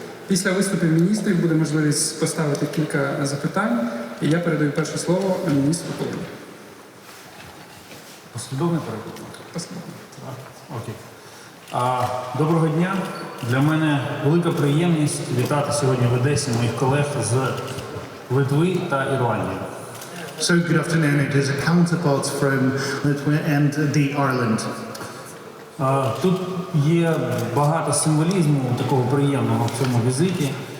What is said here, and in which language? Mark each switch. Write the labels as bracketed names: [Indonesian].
[Ukrainian] Після виступів міністрів буде можливість поставити кілька запитань, і я передаю перше слово міністру Кулебі. Послідовний переклад? Послідовний. Окей. Доброго дня. Для мене велика приємність вітати сьогодні в Одесі моїх колег з Литви та Ірландії. [English] So good afternoon. It is a counterpart from Litva and the Ireland. [Ukrainian] Тут є багато символізму такого приємного в цьому візиті.